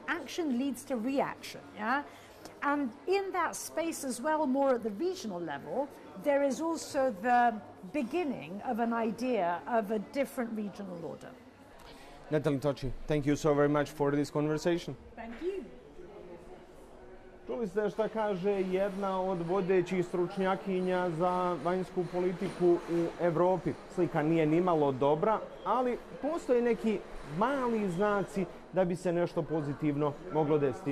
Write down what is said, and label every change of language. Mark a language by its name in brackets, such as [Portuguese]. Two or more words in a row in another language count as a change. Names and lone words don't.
[English] Action leads to reaction, yeah? And in that space as well, more at the regional level, there is also the beginning of an idea of a different regional order. Nathalie Tocci, thank you so very much for this conversation. Thank you. [Bosnian] Čuli ste šta kaže jedna od vodećih stručnjakinja za vanjsku politiku u Evropi. Slika nije nimalo dobra, ali postoje neki mali znaci da bi se nešto pozitivno moglo desiti.